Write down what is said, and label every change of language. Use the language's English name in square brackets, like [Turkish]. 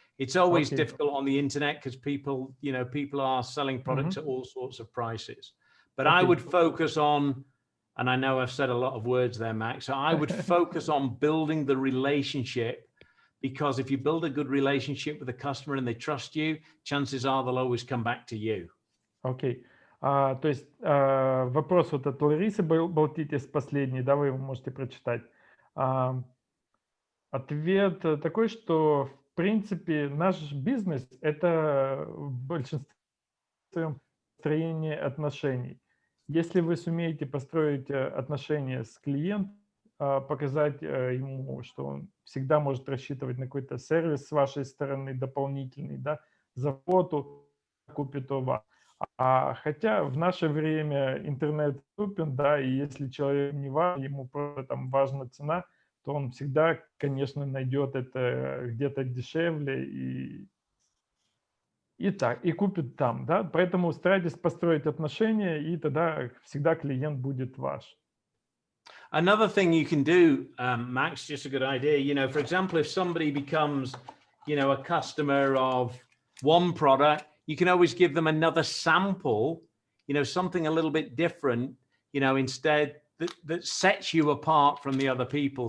[English] It's always difficult on the internet because people are selling products at all sorts of prices. But I would focus on, and I know I've said a lot of words there, Max, so I would focus on building the relationship, because if you build a good relationship with the customer and they trust you, chances are they'll always come back to you. [Russian] Окей. То есть вопрос вот от Ларисы Балтитис последний, да, вы его можете прочитать. Ответ такой, что в принципе наш бизнес – это в большинстве своем построение отношений. Если вы сумеете построить отношения с клиентом, показать ему, что он всегда может рассчитывать на какой-то сервис с вашей стороны дополнительный, да, заботу, купит у вас. Хотя в наше время интернет доступен, да, и если человек не важен, ему просто там важна цена, то он всегда, конечно, найдет это где-то дешевле и купит там, да. Поэтому старайтесь построить отношения, и тогда всегда клиент будет ваш. [English] Another thing you can do, Max, just a good idea, for example, if somebody becomes, a customer of one product, you can always give them another sample, something a little bit different, instead that sets you apart from the other people.